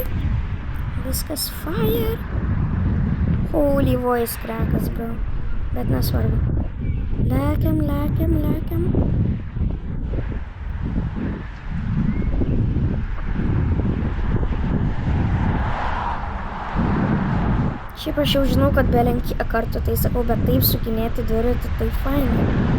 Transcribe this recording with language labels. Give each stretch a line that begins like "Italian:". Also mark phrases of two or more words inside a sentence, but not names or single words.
English: Viskas fire. Holy voice crackas, bro.
Lithuanian: Bet nesvarbu. Lekiam. Šiaip aš jau žinau, kad belenkiek kartų tai sakau, bet taip sukinėti dviratį tai fainai.